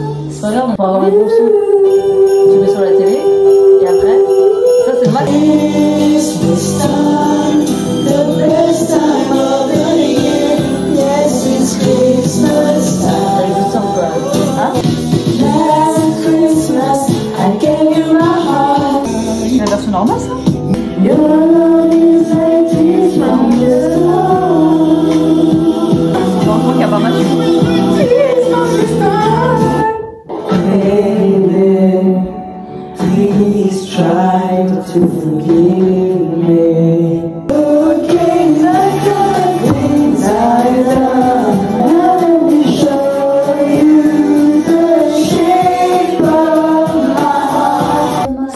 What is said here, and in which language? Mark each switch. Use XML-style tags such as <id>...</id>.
<fr>C'est pas grave, on peut avoir un bon son. Tu mets sur la télé et après, ça c'est le match.</fr> <en>Christmas time, the best time of the year. Yes, it's Christmas time.</en> <fr>T'as écouté ça un peu, hein?</fr> <en>Last Christmas, I gave you my heart.</en> <fr>C'est la version normale, ça?</fr> <en>Your love is like this from the start.</en> <fr>J'entends qu'il n'y a pas mal de</fr> <en>Christmas time. Baby, please try to forgive me. Forget the things I've done. Let me show you the shape of my heart.</en>